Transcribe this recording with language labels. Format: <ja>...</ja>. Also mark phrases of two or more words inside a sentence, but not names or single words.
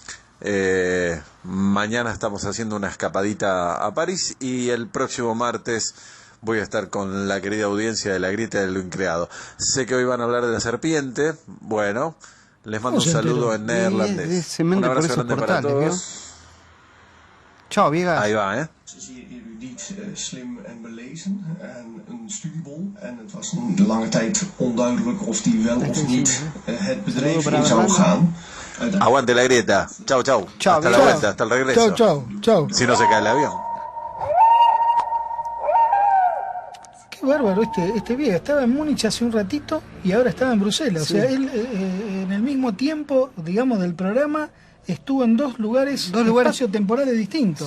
<es>Mañana estamos haciendo una escapadita a París y el próximo martes voy a estar con la querida audiencia de La Grieta de lo Increado. Sé que hoy van a hablar de la serpiente. Bueno, les mando un saludo en neerlandés. Un abrazo grande para todos. Chao, Viegas. Ahí va, ¿eh?</es> <nl>Zeer erudiet, slim en belezen en een studiebol. En het was een lange tijd onduidelijk of die wel of niet het bedrijf in zou gaan.</nl> <es>Aguante La Grieta. Chau, chau. Chau, hasta la chau. vuelta, hasta el regreso. Chau. Si no se cae el avión. Qué bárbaro este Viegas. Estaba en Múnich hace un ratito y ahora estaba en Bruselas. Sí. O sea, él en el mismo tiempo, digamos, del programa, estuvo en dos lugares espacio-temporales distintos.</es>